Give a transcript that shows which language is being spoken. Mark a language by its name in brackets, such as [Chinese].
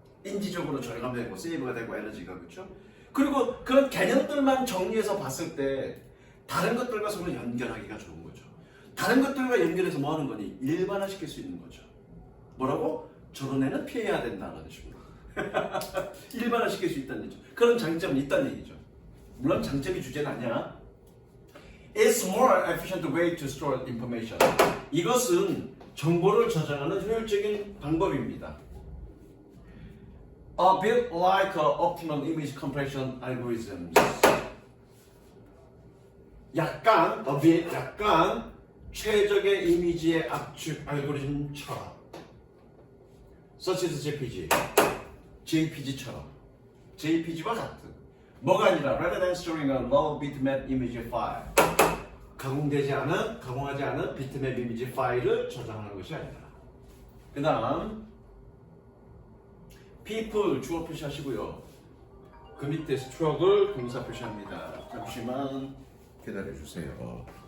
[Korean] 인지적으로 저장하면 되고 세이브가 되고 에너지가 그렇죠? 그리고 그런 개념들만 정리해서 봤을 때 다른 것들과 서로 연결하기가 좋은 거죠. 다른 것들과 연결해서 뭐 하는 거니? 일반화시킬 수 있는 거죠. 뭐라고? 저런 애는 피해야 된다는 식으로. 일반화시킬 수 있다는 얘기죠. 그런 장점이 있다는 얘기죠. 물론 장점이 주제는 아니야. [English] It's more efficient way to store information. [Korean] 이것은 정보를 저장하는 효율적인 방법입니다. [English] A bit like optimal image compression algorithms. [Korean] 약간, [English] a bit, [Korean] 약간 최적의 이미지의 압축 알고리즘처럼. [English] Such as [Korean] JPG처럼. JPG와 같은. 뭐가 아니라 [English] rather than storing a low bitmap image file. [Korean] 가공하지 않은 비트맵 이미지 파일을 저장하는 것이 아니라. 그 다음 people 주어 표시하시고요. 그 밑에 struggle을 동사 표시합니다. 잠시만 기다려주세요.